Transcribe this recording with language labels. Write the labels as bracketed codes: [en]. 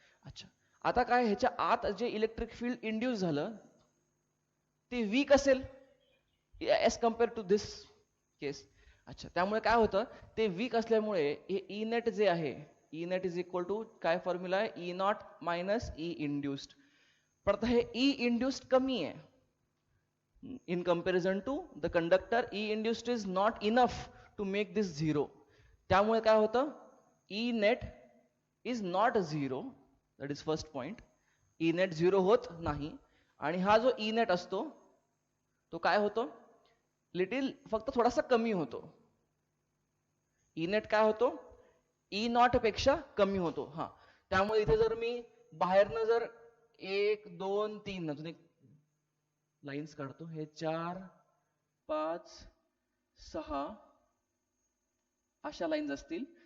[mr] अच्छा, आता काय, ह्याच्या आत जे इलेक्ट्रिक फील्ड इंड्यूस झालं ते वीक असेल एज कम्पेअर टू दिस केस. अच्छा, त्यामुळे काय होतं, ते वीक असल्यामुळे हे ई नेट जे आहे, E net is equal to काय फॉर्म्युला आहे, E not minus E induced. पण आता हे ई इंड्युस्ड कमी आहे [en] in comparison to the conductor. E induced is not enough to make this zero. [mr] त्यामुळे काय होतं, [en] E net is not zero. That is first point. [mr] E net zero होत नाही. आणि हा जो E net असतो तो काय होतो, लिटिल फक्त थोडासा कमी होतो. E net काय होतो, E नॉट पेक्षा कमी होतो. हा, त्यामुळे इथे जर मी बाहेरनं जर 1 2 3 अजून एक लाईन्स काढतो, हे 4 5 6 अशा लाईन्स असतील.